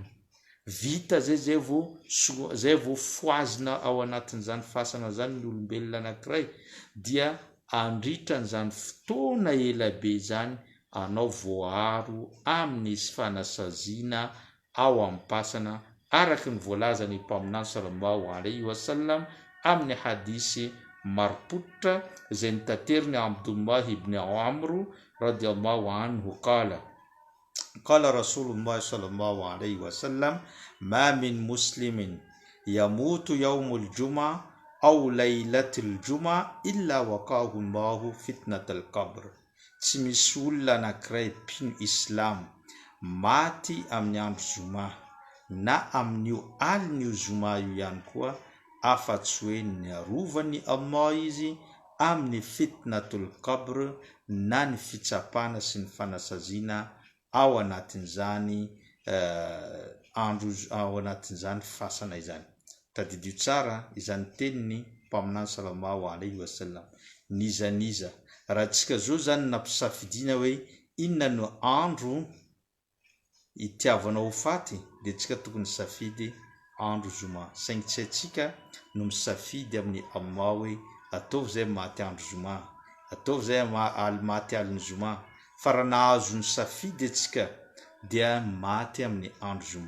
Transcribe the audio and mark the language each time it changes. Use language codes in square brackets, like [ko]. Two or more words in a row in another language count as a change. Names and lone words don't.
[mg] Vita zay vao foazina ao anatin'izany fasana zany ny olombelona anankiray, dia andritran'izany fotoana elabe zany anao voaro amin'ny fanasaziana ao am-pasana, araka ny voalaza ny mpaminany [ar] صلى الله عليه وسلم [mg] amin'ny hadisy marim-pototra izay nitateriny Abdullah ibn Amr [ar] رضي الله عنه قال رسول الله صلى الله عليه وسلم ما من مسلم يموت يوم الجمعة أو ليلة الجمعة إلا وقاه الله فتنة القبر. [mg] Tsy misy olona anankiray mpino islam maty amin'ny andro zoma na amin'io alin'io zoma io ihany koa, afa-tsy hoe niarovany Allah izy amin'ny [ar] فتنة القبر, [mg] na ny fitsapana sy ny fanasaziana ao anatin'izany andro ao anatin'izany fasana izany. Tadidio tsara izany teniny mpaminany [ar] صلى الله عليه وسلم. [mg] Nizaniza raha tsika zao zany nampisafidiana hoe inona no andro itiavanao ho faty, dia tsika tokony safidy andro zoma. Saingy tsy atsika no misafidy amin'ny Allah hoe ataovy zay maty andro zoma, ataovy zay maty aliny zoma, fa raha nahazo ny safidy atsika dia maty amin'ny andro zoma.